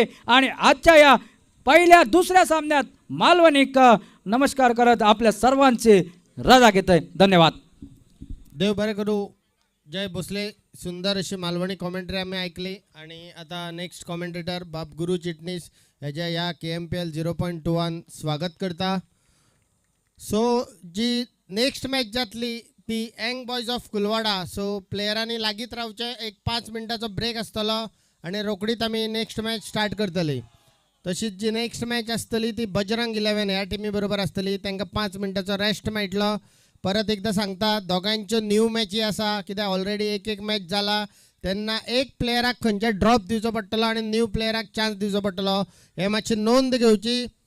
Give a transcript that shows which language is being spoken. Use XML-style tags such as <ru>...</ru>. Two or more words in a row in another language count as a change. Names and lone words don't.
<mr>आणि आजच्या या पहिल्या दुसऱ्या सामन्यात मालवणीक नमस्कार करत आपल्या सर्वांची रजा घेत आहे. धन्यवाद.</mr> <kok>देव बरे करू. जय भोसले.</kok> <mr>सुंदर अशी मालवणी कॉमेंट्री आम्ही ऐकली. आणि आता</mr> <en>next commentator</en> <mr>बाप गुरु चिटणीस ह्याच्या या KMPL 0.21 स्वागत करता.</mr> <kok>सो जी</kok> <en>next match</en> <kok>जातली ती यंग बॉयज ऑफ कुलवाडा. सो प्लेयरांनी लागीत रावचे. एक 5 मिनटाचो ब्रेक आसतलो आणि रोकडीच आम्ही</kok> <en>next match start</en> <kok>करतली. तशीच जी</kok> <en>next match</en> <kok>आसतली ती बजरंग 11 ह्या टिमी बरोबर आसतली. तांकां 5 मिनटाचो रेस्ट मेळटलो. परत एकदा सांगता दोगांच्यो न्यू मॅची आसा, कित्याक ऑलरेडी एक मॅच जाला तेन्ना एक प्लेयराक खंयचे ड्रॉप दिवचो पडटलो आणि न्यू प्लेयराक चान्स दिवचो पडटलो, हे मातशी नोंद घेवची.</kok>